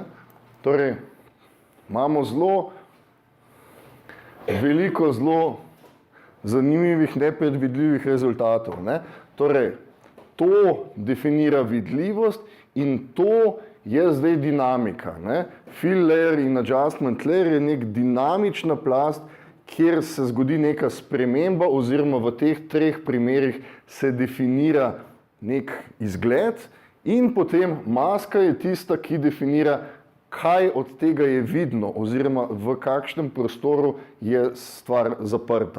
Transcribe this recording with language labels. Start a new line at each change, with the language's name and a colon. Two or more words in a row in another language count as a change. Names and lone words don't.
Slovenian: Torej, imamo veliko zelo zanimivih, nepredvidljivih rezultatov. Ne. Torej, to definira vidljivost in to je zdaj dinamika. Ne.
English: Fill layer
Slovenian: in
English: adjustment layer
Slovenian: je nek dinamična plast, kjer se zgodi neka sprememba oziroma v teh treh primerih se definira nek izgled in potem maska je tista, ki definira, kaj od tega je vidno oziroma v kakšnem prostoru je stvar zaprta.